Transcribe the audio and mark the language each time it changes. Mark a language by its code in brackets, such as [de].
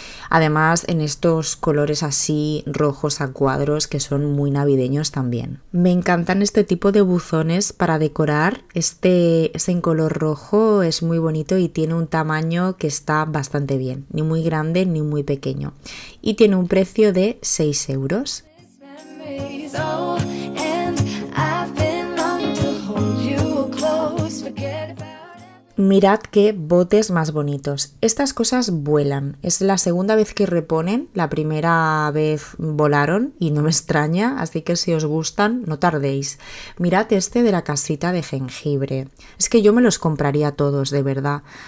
[es] Además en estos colores así rojos a cuadros que son muy navideños también. Me encantan este tipo de buzones para decorar. Este es en color rojo, es muy bonito y tiene un tamaño que está bastante bien. Ni muy grande ni muy pequeño. Y tiene un precio de 6 euros. [en] Oh, and I've been longing to hold you close, forget about it. [es] Mirad qué botes más bonitos. Estas cosas vuelan. Es la segunda vez que reponen. La primera vez volaron y no me extraña, así que si os gustan, no tardéis. Mirad este de la casita de jengibre. Es que yo me los compraría todos, de verdad.